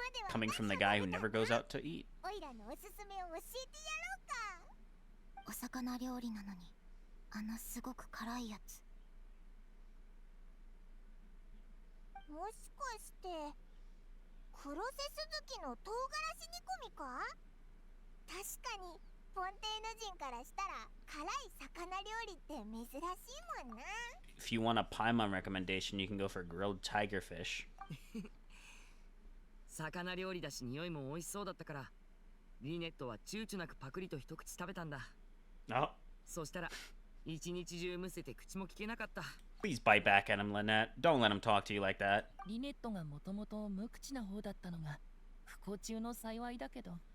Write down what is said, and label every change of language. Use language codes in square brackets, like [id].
[en] Coming from the guy who never goes out to eat. [ja] おいらのおすすめを教えてやろうか。お魚料理なのにすごく辛いやつ。もしかして黒瀬鈴木の唐辛子煮込みか。確かにフォンテーヌ人からしたら辛い魚料理って珍しいもんな。 [en] If you want a Paimon recommendation, you can go for grilled tiger fish. [ja] 魚料理だし匂いも美味しそうだったから、リネットは躊躇なくパクリと一口食べたんだ。 [en] Oh. [ja] そしたら一日中むせて口も聞けなかった。 [en] Please bite back at him, Lynette. Don't let him talk to you like that. [ja] リネットがもともと無口な方だったのが不幸中の幸いだけど。